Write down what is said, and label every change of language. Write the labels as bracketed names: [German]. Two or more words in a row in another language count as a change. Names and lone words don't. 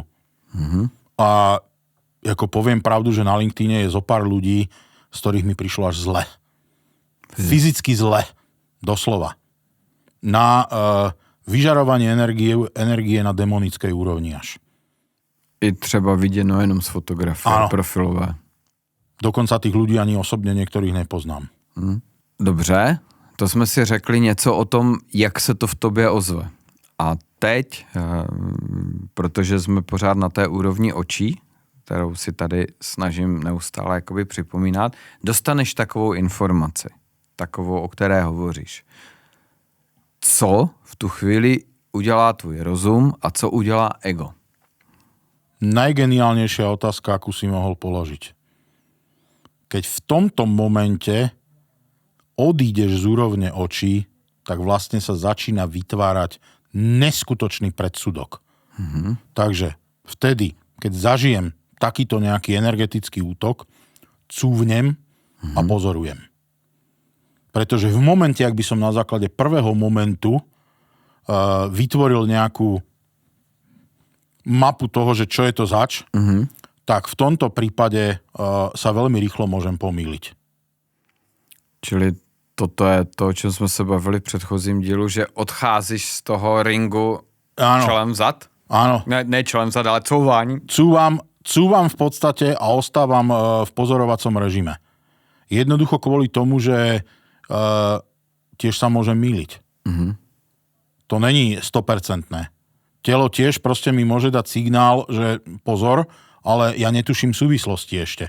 [Slovak] A ako poviem pravdu, že na LinkedIne je zo pár ľudí, z ktorých mi prišlo až zle. Fyzicky zle. Doslova. Na vyžarovanie energie na demonickej úrovni až. [Czech] I třeba viděno jenom z fotografie profilové. [Slovak] Dokonca tých ľudí ani [Czech] osobně některých nepoznám. Dobře, to jsme si řekli něco o tom, jak se to v tobě ozve. A teď, protože jsme pořád na té úrovni očí, kterou si tady snažím neustále jakoby připomínat, dostaneš takovou informaci, takovou, o které hovoříš. Co v tu chvíli udělá tvůj rozum a co udělá ego? [Slovak] Najgeniálnejšia otázka, akú si mohol položiť. Keď v tomto momente odídeš z úrovne očí, tak vlastne sa začína vytvárať neskutočný predsudok. Takže vtedy, keď zažijem takýto nejaký energetický útok, cúvnem a pozorujem. Pretože v momente, ak by som na základe prvého momentu vytvoril nejakú mapu toho, že čo je to zač, tak v tomto prípade sa veľmi rýchlo môžem pomýliť. [Czech] Čili toto je to, o čem jsme se bavili v předchozím dílu, že odcházíš z toho ringu čelem vzad? [Slovak] Áno. [Czech] Ne čelem vzad, ale couvání? [Slovak] Cúvam v podstate a ostávam v pozorovacom režime. Jednoducho kvôli tomu, že tiež sa môžem myliť. [Czech] To není 100%. [Slovak] Telo tiež proste mi môže dať signál, že pozor, ale ja netuším súvislosti ešte.